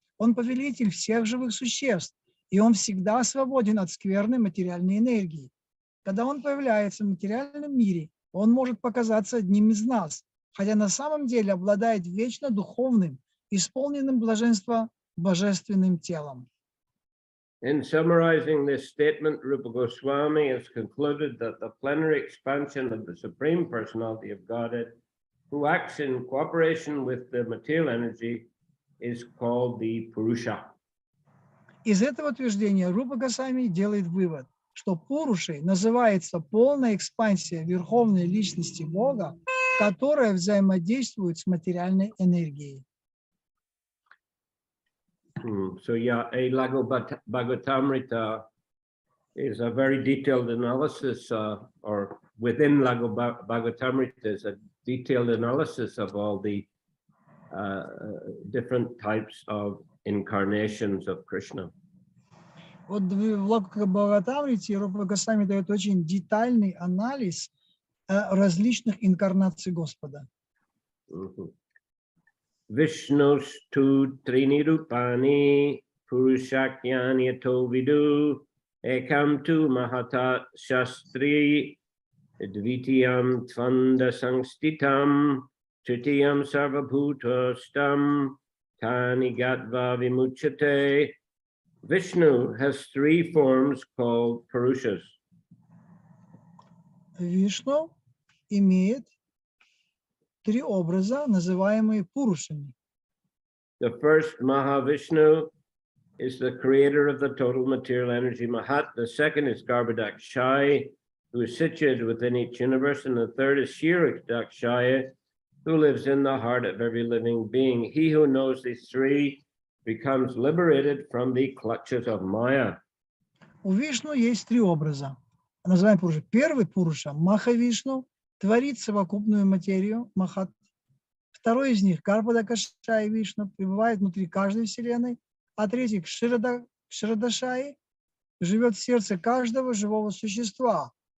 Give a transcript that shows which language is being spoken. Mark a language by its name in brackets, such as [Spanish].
[Russian] Он повелитель всех живых существ, и он всегда свободен от скверной материальной энергии. Когда он появляется в материальном мире, он может показаться одним из нас, хотя на самом деле обладает вечно духовным, исполненным блаженства божественным телом. [English] In summarizing this statement, Rupa Goswami has concluded that the plenary expansion of the Supreme Personality of Godhead, who acts in cooperation with the material energy, is called the Purusha. [Russian] Из этого утверждения Рупа Госвами делает вывод, что Пурушей называется полная экспансия Верховной Личности Бога, которая взаимодействует с материальной энергией. [English] So yeah, a Bhagavatamrita is a very detailed analysis, or within Bhagavatamrita is a detailed analysis of all the different types of incarnations of Krishna. [Russian] Вот в Бхагаватамрите Рупа Госвами дает очень детальный анализ различных инкарнаций Господа. [Sanskrit] Vishnustu Trinirupani Purushakyani Yato Vidu Ekam tu Mahata Shastri Dvitiyam Tvanda Sangstitam Tritiyam Sarvabhutastam Tani Gatva Vimuchate. [English] Vishnu has 3 forms called Purushas. [Russian] Вишну имеет 3 образа, называемые Пурушами. [English] The first, Mahavishnu, is the creator of the total material energy, Mahat. The second is Garbhodakshaya, who is situated within each universe. And the third is Kshirodakshaya, who lives in the heart of every living being. He who knows these 3 becomes liberated from the clutches of Maya. [Russian] У Вишну есть 3 образа. Называем Пуруша. Первый Пуруша, Махавишну, творит совокупную материю, Махат. Второй из них, Гарбхадакшая Вишну, пребывает внутри каждой вселенной. А третий, Кширадашаи, живет в сердце каждого живого существа.